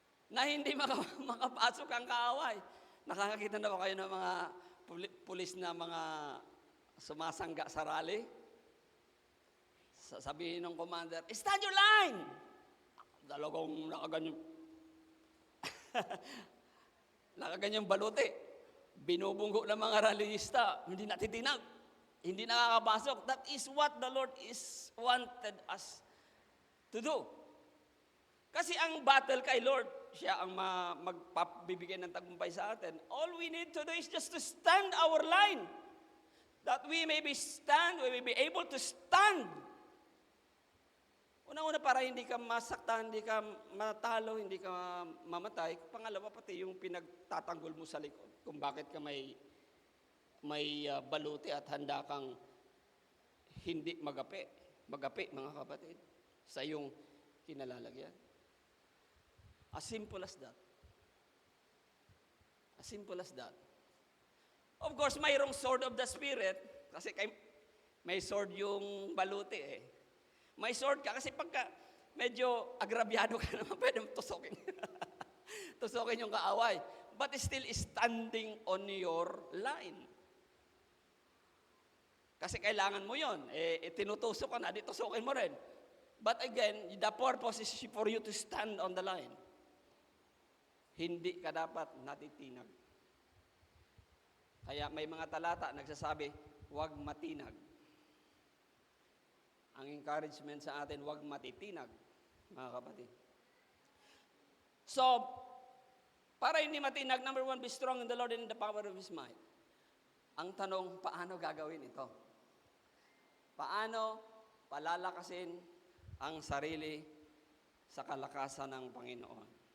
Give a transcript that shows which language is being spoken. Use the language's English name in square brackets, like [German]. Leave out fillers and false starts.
[Filipino] Na hindi makapasok ang kaaway. Nakakakita na ba kayo ng mga pulis na mga sumasangga sa rally? Sabihin ng commander, [English] stand your line! [Filipino] Talagang nakaganyang baluti. Binubunggo ng mga rallyista, hindi natitinag, hindi nakakapasok. [English] That is what the Lord is wanted us to do. [Filipino] Kasi ang battle kay Lord, siya ang magbibigay ng tagumpay sa atin. [English] All we need to do is just to stand our line. That we may be able to stand. [Filipino] Una-una para hindi ka masaktan, hindi ka matalo, hindi ka mamatay. Pangalawa, pati yung pinagtatanggol mo sa likod. Kung bakit ka may baluti at handa kang hindi magapi, mga kapatid, sa iyong kinalalagyan. [English] As simple as that. As simple as that. Of course, [Filipino] mayroong [English] sword of the Spirit, [Filipino] kasi may sword yung baluti eh. May sword ka, kasi pagka medyo agrabyado ka naman, pwede mo tusokin. Tusokin yung kaaway. [English] But still standing on your line. [Filipino] Kasi kailangan mo yon. Tinutusok ka na, di tusokin mo rin. [English] But again, the purpose is for you to stand on the line. [Filipino] Hindi ka dapat natitinag. Kaya may mga talata nagsasabi, huwag matinag. Ang encouragement sa atin, huwag matitinag, mga kapatid. [English] So, [Filipino] para hindi matinag, [English] number 1, be strong in the Lord and in the power of His might. [Filipino] Ang tanong, paano gagawin ito? Paano palalakasin ang sarili sa kalakasan ng Panginoon?